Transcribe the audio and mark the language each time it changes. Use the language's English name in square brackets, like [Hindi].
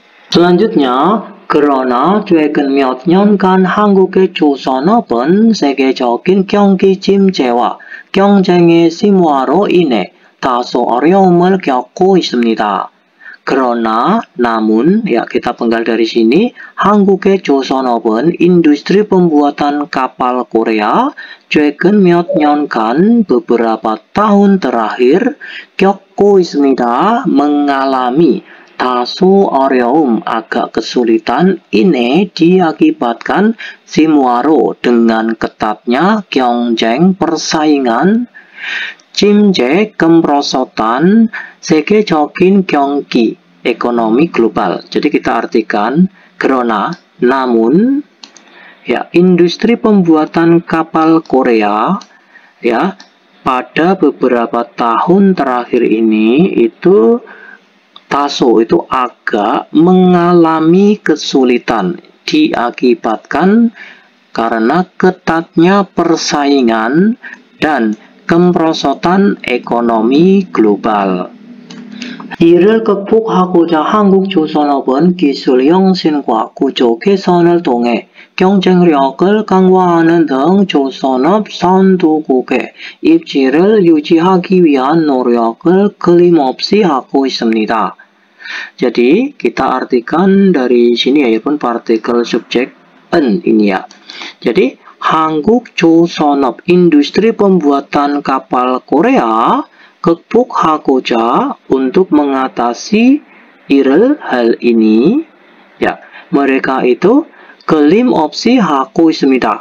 [Indonesian] Selanjutnya, [Korean] 그러나 최근 몇 년간 한국의 조선업은 세계적인 경기 침체와 경쟁의 심화로 인해 다소 어려움을 겪고 있습니다. 그러나, [Indonesian] namun, ya kita penggal dari sini, [Korean] 한국의 조선업은 [Indonesian] industri pembuatan kapal Korea [Korean] 최근 몇 년간 [Indonesian] beberapa tahun terakhir [Korean] 겪고 있습니다. [Indonesian] mengalami [Korean] 다소 어려움, [Indonesian] agak kesulitan, ini diakibatkan simwaro dengan ketatnya [Korean] 경쟁 [Indonesian] persaingan, [Korean] 침체 [Indonesian] kemerosotan, [Korean] 세계적인 경기 [Indonesian] ekonomi global. Jadi kita artikan karena namun ya industri pembuatan kapal Korea ya pada beberapa tahun terakhir ini itu taso itu agak mengalami kesulitan diakibatkan karena ketatnya persaingan dan kemerosotan ekonomi global. [Korean] 이를 극복하고자 한국조선업은 기술 혁신과 구조 개선을 통해 경쟁력을 강화하는 등 조선업 선두국의 입지를 유지하기 위한 노력을 끊임없이 하고 있습니다. [Indonesian] Jadi kita artikan dari sini ya pun partikel subjek en ini ya. Jadi [Korean] 한국조선업 [Indonesian] industri pembuatan kapal Korea [Korean] 극복하고자 [Indonesian] untuk mengatasi hal ini ya mereka itu [Korean] 끊임없이 하고 있습니다.